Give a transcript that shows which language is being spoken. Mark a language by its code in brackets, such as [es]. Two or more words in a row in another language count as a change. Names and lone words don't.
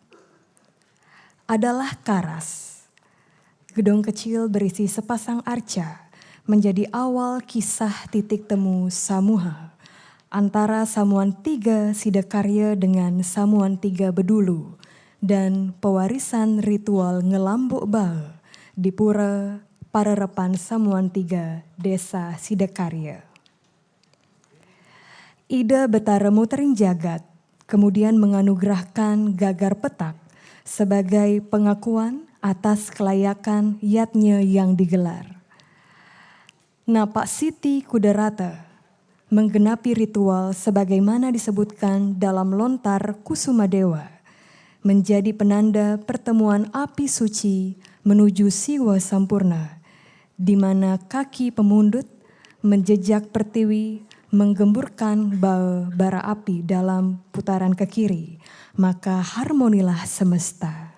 [id] Adalah karas. Gedung kecil berisi sepasang arca menjadi awal kisah titik temu Samuha antara Samuan III Sidakarya dengan Samuan III Bedulu dan pewarisan ritual ngelambuk bal di pura Pararepan Samuan III Desa Sidakarya. Ida Betara Muterin Jagat kemudian menganugerahkan Gagar Petak sebagai pengakuan atas kelayakan yatnya yang digelar. Napak Siti Kudarata menggenapi ritual sebagaimana disebutkan dalam lontar Kusuma Dewa, menjadi penanda pertemuan api suci menuju Siwa Sampurna di mana kaki pemundut menjejak pertiwi menggemburkan bara api dalam putaran ke kiri, maka harmonilah semesta.